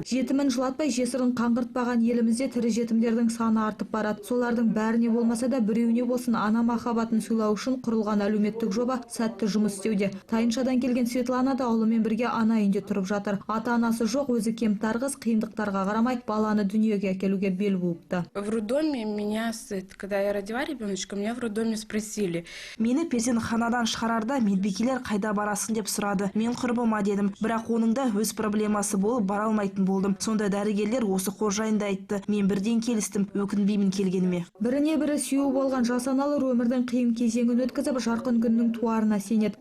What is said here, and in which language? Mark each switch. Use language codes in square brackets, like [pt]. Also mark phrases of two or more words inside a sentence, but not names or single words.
[kk] Жетімін жылатпай, жесірін қаңғыртпаған елімізде тірі жетімдердің саны артып барады. Солардың бәріне болмаса да біреуіне болсын ана махаббатын сыйлау үшін құрылған әлеуметтік жоба сәтті жұмыс істеуде. Тайыншадан келген Светлана да ұлымен бірге ана үйінде тұрып жатыр. Ата-анасы жоқ, өзі кемтар қыз қиындықтарға қарамай баланы дүниеге әкелуге бел буыпты. [ru] В роддоме меня, когда я родила ребеночка, меня в роддоме спросили. [kk] Мені перзентханадан шығарарда медбикелер қайда барасың деп сұрады. Мен құрбыма дедім, бірақ оның да өз проблемасы болып бара алмайтын болдым. Сонда дәрігерлер осы қор жайында айтты. Мен бірден келістім, өкінбеймін келгеніме. Біріне бірі сүйеу болған жас аналар өмірдің қиын кезеңін өткізіп, жарқын күннің туарына сенеді.